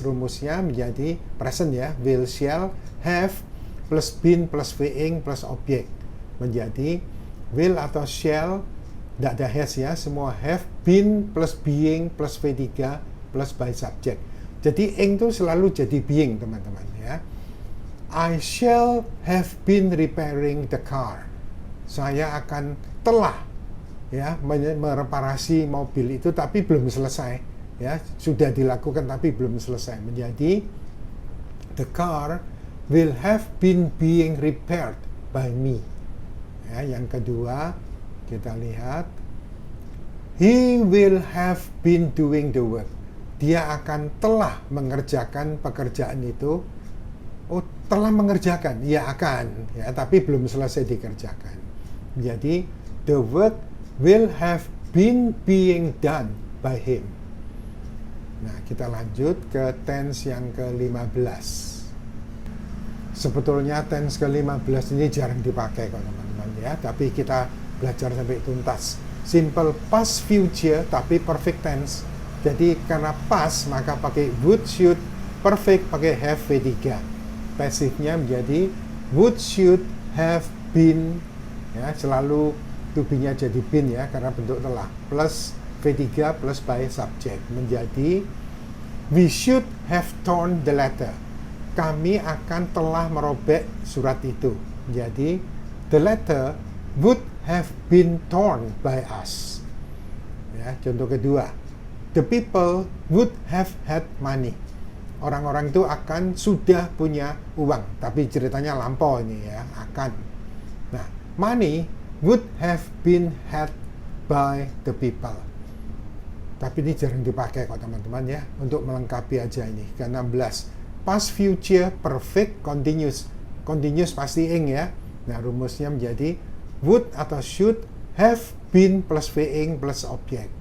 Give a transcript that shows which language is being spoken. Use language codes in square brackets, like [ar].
[id] Rumusnya menjadi present ya, will shall have plus been plus being plus objek menjadi will atau shall, tidak ada has ya, semua have, been plus being plus v3 plus by subject. Jadi ing itu selalu jadi being teman-teman ya. [en] I shall have been repairing the car. [id] Saya akan telah ya mereparasi mobil itu tapi belum selesai ya, sudah dilakukan tapi belum selesai. [en] Menjadi the car will have been being repaired by me ya. [id] Yang kedua kita lihat [en] he will have been doing the work. [id] Dia akan telah mengerjakan pekerjaan itu. Oh, telah mengerjakan, ya akan ya, tapi belum selesai dikerjakan. [en] Jadi the work will have been being done by him. [id] Nah, kita lanjut ke tense yang ke-15. Sebetulnya tense ke-15 ini jarang dipakai kok teman-teman ya, tapi kita belajar sampai tuntas. Simple past future tapi perfect tense. Jadi karena past maka pakai would, should, perfect pakai have V3. Passivenya menjadi would, should, have been, ya selalu to be-nya jadi been ya karena bentuk telah, plus V3 plus by subject menjadi [en] we should have torn the letter. [id] Kami akan telah merobek surat itu. [en] Jadi the letter would have been torn by us. Ya, contoh kedua, the people would have had money. [id] Orang-orang itu akan sudah punya uang, tapi ceritanya lampau ini ya, akan. [en] Nah, money would have been had by the people. [id] Tapi ini jarang dipakai kok teman-teman ya, untuk melengkapi aja ini. Ke-16, past, future, perfect, continuous. Continuous pasti ing ya. Nah, rumusnya menjadi would atau should have been plus being plus object.